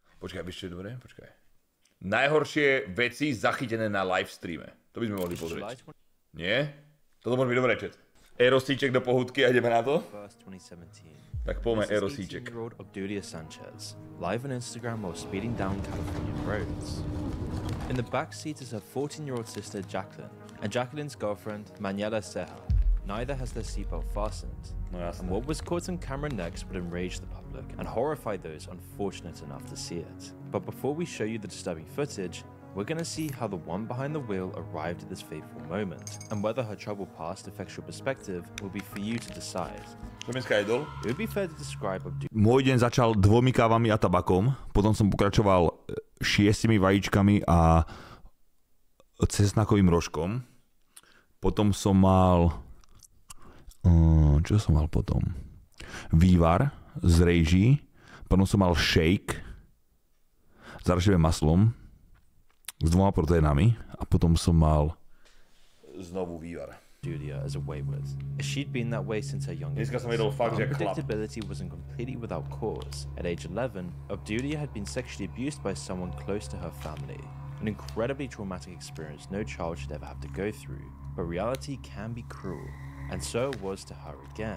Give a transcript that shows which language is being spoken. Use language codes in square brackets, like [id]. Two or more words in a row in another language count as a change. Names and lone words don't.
[sk] Počkaj, vieš čo je dobré? Počkaj. Najhoršie veci zachytené na livestreame. To by sme mohli pozrieť. Nie? Toto môže byť dobré, chat. Erosíček do pohudky a ideme na to? Tak poďme Erosíček. [en] Live on Instagram while speeding down California roads. In the back seat is her 14-year-old sister Jacqueline and Jacqueline's girlfriend Manuela Ceja. Neither has their seatbelt fastened. And what was caught on camera next would enrage the public and horrify those unfortunate enough to see it. But before we show you the disturbing footage, we're going to see how the one behind the wheel arrived at this fateful moment, and whether her troubled past affects your perspective will be for you to decide. It would be fair to describe [sk] Môj deň začal 2 kávami a tabakom, potom som pokračoval 6 vajíčkami a cesnakovým rožkom. Potom som mal... Čo som mal potom? Vývar z rejží, potom som mal shake s arašidovým maslom, s 2 proteínami a potom som mal znovu vývar. [en] As a wayward. She'd been that way since her younger years. Unpredictability wasn't completely without cause. At age 11, Obdulia had been sexually abused by someone close to her family. An incredibly traumatic experience no child should ever have to go through. But reality can be cruel. And so it was to her again.